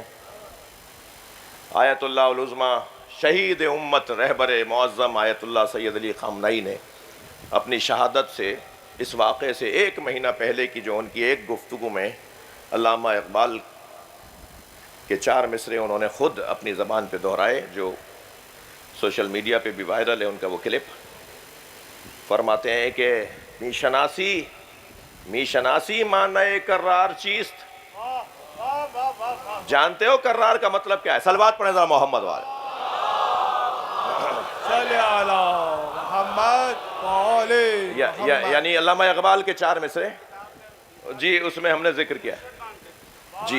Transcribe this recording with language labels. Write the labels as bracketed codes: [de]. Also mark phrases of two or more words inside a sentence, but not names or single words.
[ur] آیت اللہ العظمیٰ، شہید امت، رہبر معظم آیت اللہ سید علی خامنئی نے اپنی شہادت سے، اس واقعے سے 1 مہینہ پہلے کی جو ان کی ایک گفتگو میں علامہ اقبال کے 4 مصرے انہوں نے خود اپنی زبان پہ دہرائے، جو سوشل میڈیا پہ بھی وائرل ہے ان کا وہ کلپ. فرماتے ہیں کہ [fa] می شناسی معنی کرار چیست. [ur] جانتے ہو کرار کا مطلب کیا ہے؟ صلوات پڑھیں ذرا محمد والے. [ar] صلی علی محمد وعلی محمد. [ur] یعنی علامہ اقبال کے 4 مصرے، جی اس میں ہم نے ذکر کیا ہے.